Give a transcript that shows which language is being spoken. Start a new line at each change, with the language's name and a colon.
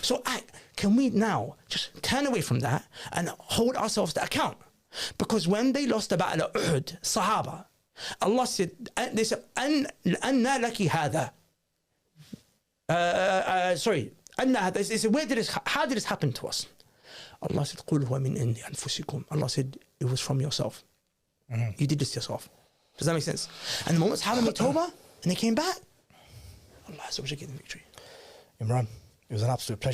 English: So can we now just turn away from that and hold ourselves to account? Because when they lost the battle of Uhud, Sahaba, Allah said, they said,
Arabic: أَنَّا لَكِ هَذَا.
English: Sorry. They said, how did this happen to us? Allah said,
Arabic: قُلْ هُوَ مِنْ عِنْدِ أَنفُسِكُمْ.
English: Allah said, it was from yourself. You did this yourself. Does that make sense? And the moment Sahaba made Tawbah and they came back, Allah gave them victory. Imran, it was an absolute pleasure.